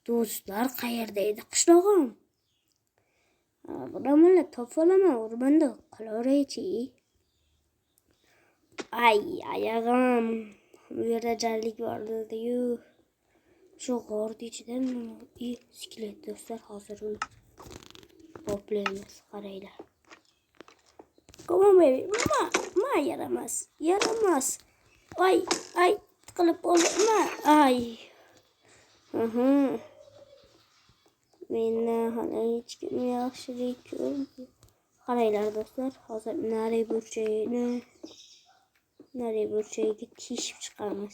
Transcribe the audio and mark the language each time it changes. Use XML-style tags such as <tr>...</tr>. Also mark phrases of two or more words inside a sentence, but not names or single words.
<uz>Do'stlar, qayerda edi qishlog'im? Bilamanlar, topolaman, o'rmonda qolaveraychi. Ay, oyog'im. Bu yerda jarlik bor dedi-yu. Shu g'orni ichidan skelet do'stlar, hozir uni toplaymiz, qaranglar.</uz> <en>Come on baby.</en> <uz>Ma yaramas. Ay, tiqilib qoldi. Ay. Meni hali hech kim yaxshilik ko'rdi. Qaranglar do'stlar, hozir nari burchagiga teshib chiqamiz.</uz>